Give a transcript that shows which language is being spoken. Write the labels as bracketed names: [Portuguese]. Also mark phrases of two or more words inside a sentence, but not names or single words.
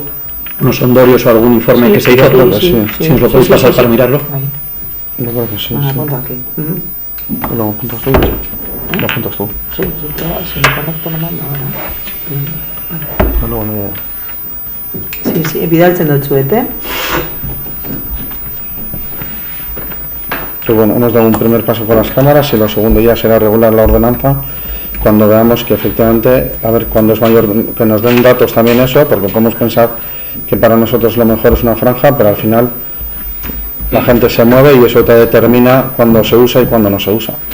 [Spanish] ¿Unos sondorios o algún informe que se hizo? Si nos lo podéis pasar para mirarlo. Yo creo que sí. Apunto aquí. ¿Lo apuntas tú? ¿Lo apuntas tú? Sí, si me conecto lo mando ahora. Sí, [Basque] bidaltzen dut zuete. [Spanish] Pero bueno, hemos dado un primer paso con las cámaras y lo segundo ya será regular la ordenanza cuando veamos que efectivamente, a ver, cuando es mayor, que nos den datos también eso, porque podemos pensar que para nosotros lo mejor es una franja, pero al final la gente se mueve y eso te determina cuándo se usa y cuándo no se usa.